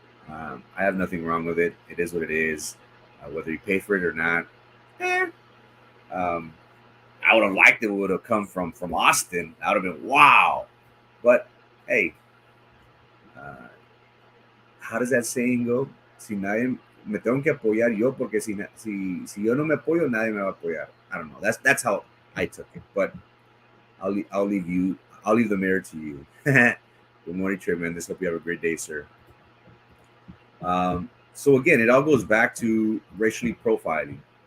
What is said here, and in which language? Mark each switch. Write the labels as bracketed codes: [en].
[en] I have nothing wrong with it. It is what it is. Whether you pay for it or not, I would have liked it would have come from Austin. That would have been wow. But hey, how does that saying go? [es] Si nadie me tengo que apoyar yo, porque si yo no me apoyo, nadie me va a apoyar. [en] I don't know. That's how I took it. But I'll leave the mayor to you. Good morning, Tremendous. Hope you have a great day, sir. So again, it all goes back to racial profiling.